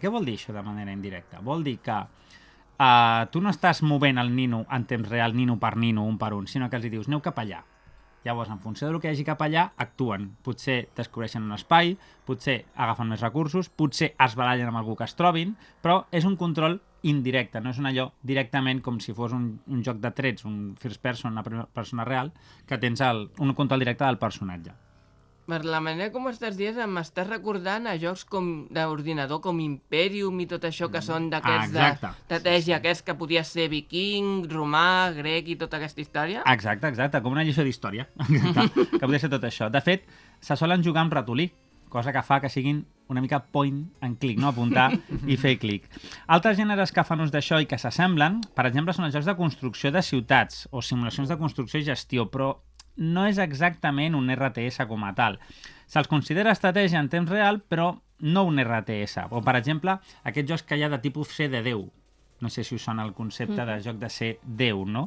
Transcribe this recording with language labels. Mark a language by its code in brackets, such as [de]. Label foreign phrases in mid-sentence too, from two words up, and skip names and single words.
[ca] Què vol dir això de manera indirecta? Vol dir que tu no estàs movent el nino en temps real, nino per nino, un per un, sinó que els dius, aneu cap allà. Llavors, en funció del que hi hagi cap allà, actuen. Potser descobreixen un espai, potser agafen més recursos, potser es barallen amb algú que es trobin, però és un control indirecte, no és un allò directament com si fos un joc de trets, un [en] first person, [ca] una persona real, que tens un control directe del personatge. Per la manera com estàs dient, m'estàs recordant a jocs d'ordinador com Imperium i tot això que són d'aquests d'estratègia, aquests que podia ser viking, romà, grec i tota aquesta història. Exacte, com una lliçó d'història, que podia ser tot això. De fet, se solen jugar amb ratolí, cosa que fa que siguin una mica [en] point and click, [ca] no? Apuntar i fer clic. Altres gèneres que fan ús d'això i que s'assemblen, per exemple, són els jocs de construcció de ciutats o simulacions de construcció i gestió, però no és exactament un RTS com a tal. Se'ls considera estratègia en temps real, però no un RTS. O, per exemple, aquests jocs que hi ha de tipus ser de Déu. No sé si us sona el concepte de joc de ser Déu, no?